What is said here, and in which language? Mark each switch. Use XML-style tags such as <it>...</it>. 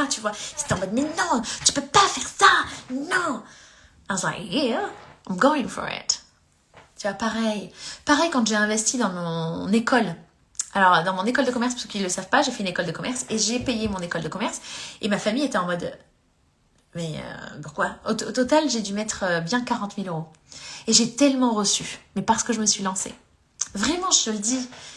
<fr>Tu vois, c'était en mode, mais non, tu peux pas faire ça, non.</fr> <en>I was like, yeah, I'm going for it.</en> <fr>Tu vois, pareil quand j'ai investi dans mon école. Alors, dans mon école de commerce, pour ceux qui ne le savent pas, j'ai fait une école de commerce et j'ai payé mon école de commerce. Et ma famille était en mode, mais pourquoi? Au total, j'ai dû mettre bien 40 000 euros. Et j'ai tellement reçu, mais parce que je me suis lancée. Vraiment, je te le dis.</fr>